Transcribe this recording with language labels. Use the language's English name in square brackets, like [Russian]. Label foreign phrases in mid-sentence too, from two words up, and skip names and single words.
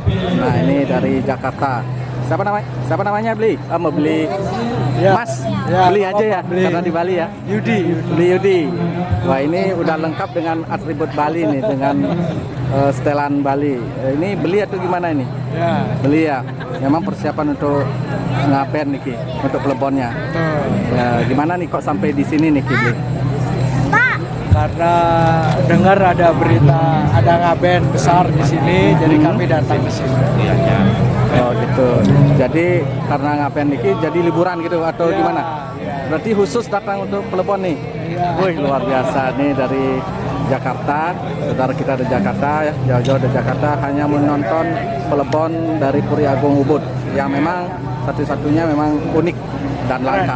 [Indonesian] Nah ini dari Jakarta. Siapa namanya beli? Mau beli ya, Mas? Ya, beli aja ya, beli. Karena di Bali ya. Yudi. Wah ini udah lengkap dengan atribut Bali nih dengan setelan Bali. Ini beli atau gimana ini? Ya. Beli ya. Memang persiapan untuk ngapen niki untuk pelebonnya. Ya, gimana nih kok sampai di sini nih beli? Karena dengar ada berita ada ngaben besar di sini, jadi kami datang ke sini. Oh gitu. Jadi karena ngapen niki jadi liburan gitu atau gimana? Berarti khusus datang untuk pelebon nih. Wih luar biasa nih dari Jakarta, saudara kita dari Jakarta ya, jauh-jauh dari Jakarta hanya menonton pelebon dari Puri Agung Ubud yang memang satu-satunya memang unik dan langka.